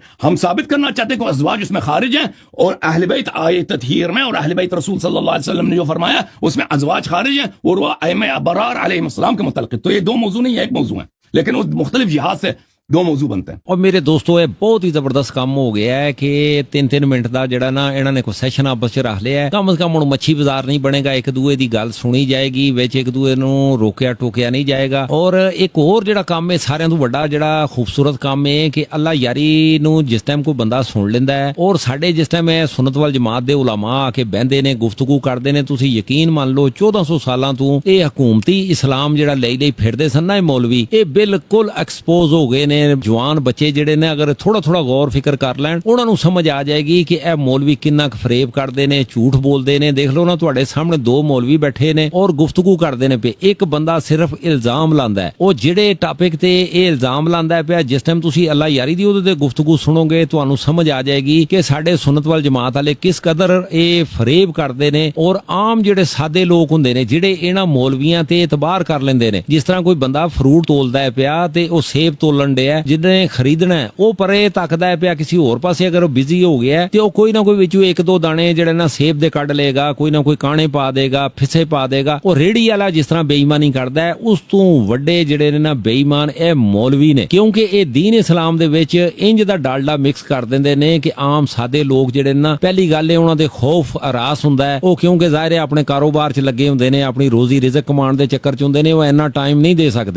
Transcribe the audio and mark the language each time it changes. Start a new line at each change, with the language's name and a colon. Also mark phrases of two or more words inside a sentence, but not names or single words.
Urdu: ہم ثابت کرنا چاہتے ہیں کہ ازواج اس میں خارج ہیں, اور اہل بیت آئے تطہیر میں, اور اہل بیت رسول
Arabic: صلی اللہ علیہ وسلم
Urdu: نے جو فرمایا اس میں ازواج خارج ہیں, اور وہ ائمہ ابرار
Arabic: علیہ السلام
Urdu: کے متعلق. تو یہ دو موضوع نہیں ہے, ایک موضوع ہے, لیکن وہ مختلف جہاد سے دو موضوع بنتے ہیں. اور میرے دوستو, یہ بہت ہی زبردست کام ہو گیا ہے
Punjabi: کہ 3-3 منٹ دا جڑا نا انہوں نے کوئی سیشن آپس چ رکھ لیا ہے. کم از کم ہن مچھی بازار نہیں بنے گا, ایک دوے دی گل سنی جائے گی, وچ ایک دوے نو روکیا ٹوکیا نہیں جائے گا. اور ایک اور جڑا کام ہے سارے تو بڑا جڑا خوبصورت کام ہے کہ اللہ یاری نو جس ٹائم کوئی بندہ سن لیندا ہے, اور ساڈے جس ٹائم سنت وال جماعت دے علماء آ کے بہندے نے, گفتگو کردے نے, تسی یقین مان لو 1400 سالاں تو اے حکومتی اسلام جڑا لئی پھردے سن نا مولوی, اے بالکل ایکسپوز ہو گئے نے. جوان بچے جڑے نے اگر تھوڑا تھوڑا غور فکر کر لین, انہاں نو سمجھ آ جائے گی کہ اے مولوی کنا فریب کردے نے, جھوٹ بولدے نے. دیکھ لو نا تواڈے سامنے 2 مولوی بیٹھے نے اور گفتگو کردے نے پے, ایک بندہ صرف الزام لاندا ہے. او جڑے ٹاپک تے اے الزام لاندا ہے پیا, جس ٹائم تسی اللہ یاری دی اودے تے گفتگو سنو گے تانوں سمجھ آ جائے گی کہ ساڈے سنت وال جماعت والے کس قدر اے فریب کردے نے. اور عام جڑے سادے لوگ ہوندے نے جڑے انہاں مولویاں تے اعتبار کر لیندے نے, جس طرح کوئی بندہ فروٹ تولدا ہے پیا تے او سیب تولن ڈیا ਹੈ, ਜਿਹਨੇ ਖਰੀਦਣਾ ਹੈ ਉਹ ਪਰੇ ਤੱਕਦਾ ਹੈ ਪਿਆ ਕਿਸੇ ਹੋਰ ਪਾਸੇ, ਅਗਰ ਉਹ ਬਿਜ਼ੀ ਹੋ ਗਿਆ ਤੇ ਉਹ ਕੋਈ ਨਾ ਕੋਈ ਵਿੱਚੋਂ ਇੱਕ ਦੋ ਦਾਣੇ ਜਿਹੜੇ ਨਾ ਸੇਬ ਦੇ ਕੱਢ ਲਏਗਾ, ਕੋਈ ਨਾ ਕੋਈ ਕਾਣੇ ਪਾ ਦੇਗਾ, ਫਿੱਸੇ ਪਾ ਦੇਗਾ। ਉਹ ਰੇੜੀ ਵਾਲਾ ਜਿਸ ਤਰ੍ਹਾਂ ਬੇਈਮਾਨੀ ਕਰਦਾ ਹੈ, ਉਸ ਤੋਂ ਵੱਡੇ ਜਿਹੜੇ ਨੇ ਨਾ ਬੇਈਮਾਨ ਇਹ ਮੌਲਵੀ ਨੇ, ਕਿਉਂਕਿ ਇਹ ਦੀਨ ਇਸਲਾਮ ਦੇ ਵਿੱਚ ਇੰਜ ਦਾ ਡਾਲਡਾ ਮਿਕਸ ਕਰ ਦਿੰਦੇ ਨੇ ਕਿ ਆਮ ਸਾਦੇ ਲੋਕ ਜਿਹੜੇ ਨੇ ਨਾ, ਪਹਿਲੀ ਗੱਲ ਹੈ ਉਹਨਾਂ ਦੇ ਖੌਫ ਹਰਾਸ ਹੁੰਦਾ ਹੈ, ਉਹ ਕਿਉਂਕਿ ਜ਼ਾਹਿਰ ਹੈ ਆਪਣੇ ਕਾਰੋਬਾਰ 'ਚ ਲੱਗੇ ਹੁੰਦੇ ਨੇ, ਆਪਣੀ ਰੋਜ਼ੀ ਰਿਜ਼ਕ ਕਮਾਉਣ ਦੇ ਚੱਕਰ 'ਚ ਹੁੰਦੇ ਨੇ, ਉਹ ਇੰਨਾ ਟਾਈਮ ਨਹੀਂ ਦੇ ਸਕਦੇ।